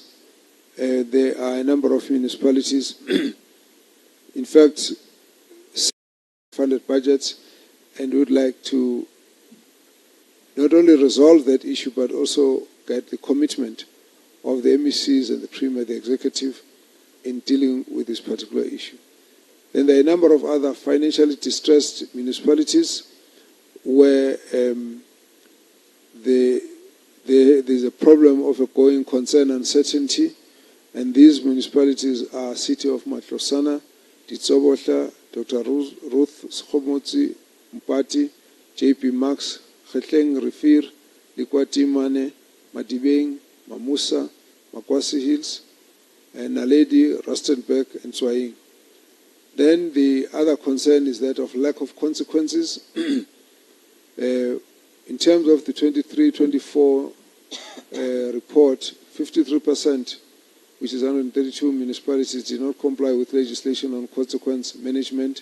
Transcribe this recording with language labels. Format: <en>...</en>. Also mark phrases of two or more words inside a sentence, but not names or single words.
<en>There are a number of municipalities in fact, funded budgets, and would like to not only resolve that issue, but also get the commitment of the MECs and the Premier, the Executive, in dealing with this particular issue. Then there are a number of other financially distressed municipalities where there's a problem of a going concern uncertainty, and these municipalities are City of Matlosana, Ditsobotla, Dr. Ruth Schomotsi, Mpati, JP Max, Khetleng Rifir, Likwati Mane, Madibeng, Mamusa, Makwasi Hills, and Naledi, Rustenburg, and Swaying. Then the other concern is that of lack of consequences. In terms of the 23-24 report, 53%, which is 132 municipalities, did not comply with legislation on consequence management.</en>